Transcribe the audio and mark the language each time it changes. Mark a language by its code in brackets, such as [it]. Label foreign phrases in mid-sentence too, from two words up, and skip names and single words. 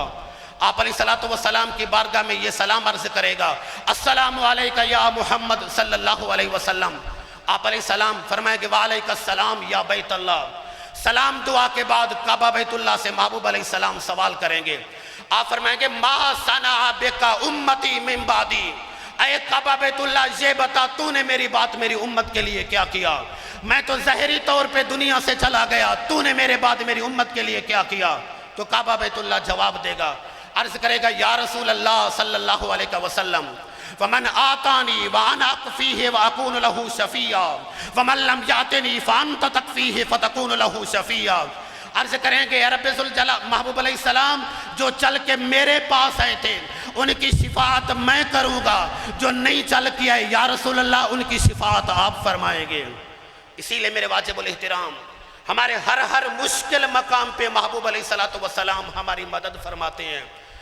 [ur] آپ [ar] علیہ السلام [ur] کی بارگاہ میں یہ سلام عرض کرے گا [ar] السلام علیکہ یا محمد صلی اللہ علیہ وسلم۔ آپ علیہ السلام [ur] فرمائیں گے [ar] وعلیکہ السلام یا بیت اللہ۔ [ur] سلام دعا کے بعد کعبہ بیت اللہ سے محبوب [ar] علیہ السلام [ur] سوال کریں گے، آپ فرمائیں گے [ar] ما صنع بکا امتی من بعدی، [ur] اے کعبہ بیت اللہ یہ بتا تو نے میری بات میری امت کے لیے کیا کیا، میں تو ظاہری طور پہ دنیا سے چلا گیا، تو نے میرے بعد میری امت کے لیے کیا کیا؟ تو کعبہ بیت اللہ جواب دے گا، عرض کرے گا [ar] یا رسول اللہ صلی اللہ علیہ وسلم ومن آتانی وانا اکفیہ واکون لہو شفیعا ومن لم یاتنی فانت تکفیہ فتکون لہو شفیعا۔ [ur] عرض کریں گے یا رب ذوالجلال محبوب [ar] علیہ السلام [ur] جو چل کے میرے پاس آئے تھے ان کی شفاعت میں کروں گا، جو نہیں چل کے آئے [ar] یا رسول اللہ [ur] ان کی شفاعت آپ فرمائیں گے۔ اسی لئے میرے واجب الاحترام ہمارے ہر مشکل مقام پہ محبوب [ar] علیہ السلام [ur] ہماری مدد فرماتے ہیں۔